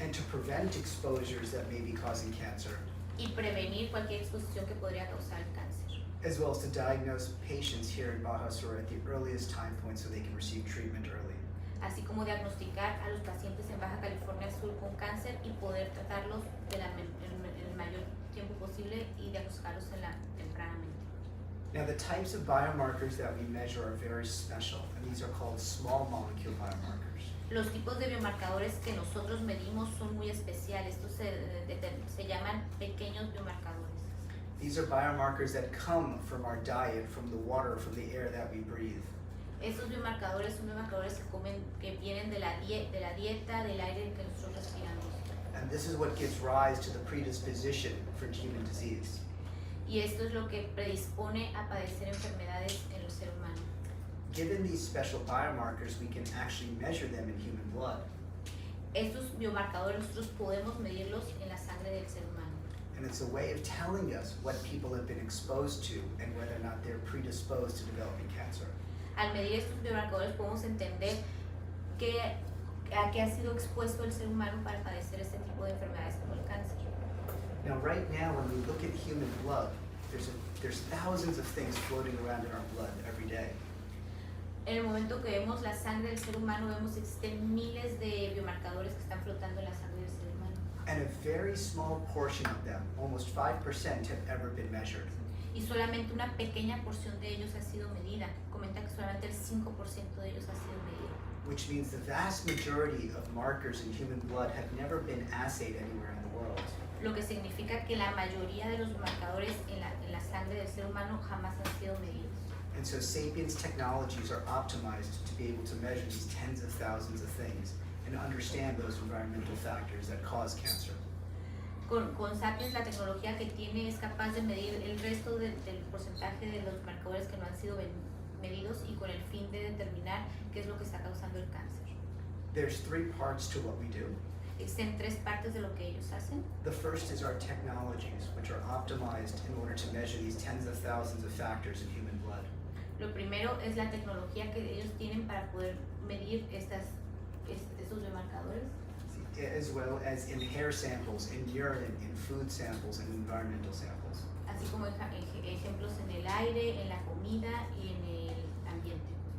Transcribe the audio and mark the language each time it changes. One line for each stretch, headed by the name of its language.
English: and to prevent exposures that may be causing cancer,
Spanish: y prevenir cualquier exposición que podría causar cáncer,
English: as well as to diagnose patients here in Baja Sur at the earliest time point so they can receive treatment early.
Spanish: así como diagnosticar a los pacientes en Baja California Sur con cáncer y poder tratarlos en el mayor tiempo posible y diagnosticarlos tempranamente.
English: Now, the types of biomarkers that we measure are very special, and these are called small molecule biomarkers.
Spanish: Los tipos de biomarcadores que nosotros medimos son muy especiales. Estos se llaman pequeños biomarcadores.
English: These are biomarkers that come from our diet, from the water, from the air that we breathe.
Spanish: Estos biomarcadores son biomarcadores que vienen de la dieta, del aire que nosotros respiramos.
English: And this is what gives rise to the predisposition for human disease.
Spanish: Y esto es lo que predispone a padecer enfermedades en el ser humano.
English: Given these special biomarkers, we can actually measure them in human blood.
Spanish: Estos biomarcadores nosotros podemos medirlos en la sangre del ser humano.
English: And it's a way of telling us what people have been exposed to and whether or not they're predisposed to developing cancer.
Spanish: Al medir estos biomarcadores podemos entender a qué ha sido expuesto el ser humano para padecer este tipo de enfermedades como el cáncer.
English: Now, right now, when we look at human blood, there's thousands of things floating around in our blood every day.
Spanish: En el momento que vemos la sangre del ser humano, vemos que existen miles de biomarcadores que están flotando en la sangre del ser humano.
English: And a very small portion of them, almost 5%, have ever been measured.
Spanish: Y solamente una pequeña porción de ellos ha sido medida. Comenta que solamente el 5% de ellos ha sido medida.
English: Which means the vast majority of markers in human blood have never been assayed anywhere in the world.
Spanish: Lo que significa que la mayoría de los marcadores en la sangre del ser humano jamás han sido medidos.
English: And so Sapiens technologies are optimized to be able to measure these tens of thousands of things and understand those environmental factors that cause cancer.
Spanish: Con Sapiens la tecnología que tiene es capaz de medir el resto del porcentaje de los marcadores que no han sido medidos y con el fin de determinar qué es lo que está causando el cáncer.
English: There's 3 parts to what we do.
Spanish: Existen 3 partes de lo que ellos hacen.
English: The first is our technologies, which are optimized in order to measure these tens of thousands of factors in human blood.
Spanish: Lo primero es la tecnología que ellos tienen para poder medir estos biomarcadores.
English: As well as in hair samples, in urine, in food samples, and environmental samples.
Spanish: Así como ejemplos en el aire, en la comida y en el ambiente.